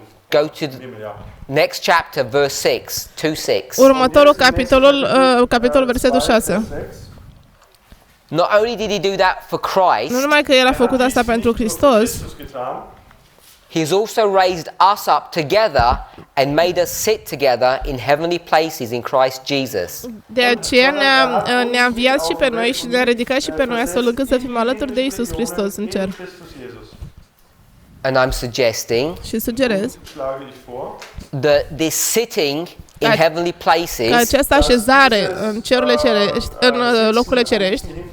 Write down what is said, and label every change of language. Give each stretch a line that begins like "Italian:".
English: Go to the next chapter, verse 6, 2:6.
Romanian: Următorul capitolul versetul 6.
English: Not only did he do that for
Romanian: Nu
English: Christ,
Romanian: numai că el a făcut asta pentru Hristos,
English: he has also raised us up together and made us sit together in heavenly places in Christ Jesus.
Romanian: de aceea ne-a înviat și pe noi și ne-a ridicat și pe noi astfel încât să fim alături de Isus Hristos în cer.
English: And I'm suggesting
Romanian: Și sugerez
English: that this sitting in heavenly
Romanian: că
English: places
Romanian: această așezare în cerurile cerești, în locurile cerești,